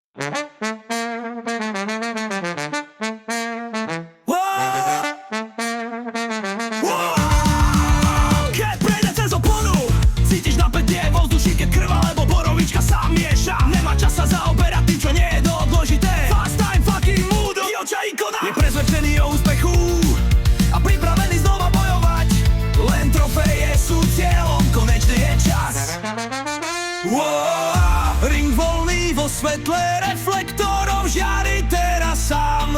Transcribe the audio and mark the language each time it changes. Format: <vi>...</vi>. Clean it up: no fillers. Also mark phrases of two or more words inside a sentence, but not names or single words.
<sk>Keď prejde cez oponu, cítiš napätie vo vzduši, keď krv alebo borovička sa mieša. Nemá čas sa zaoberať tým, čo nie je dôležité.</sk> <en>Fast time fucking mood,</en> <sk>Joča ikona je presvedčený o úspechu a pripravený znova bojovať. Len trofeje sú cieľom, konečne je čas. Ring voľný vo svetle reflektorov žiari teraz sám.</sk>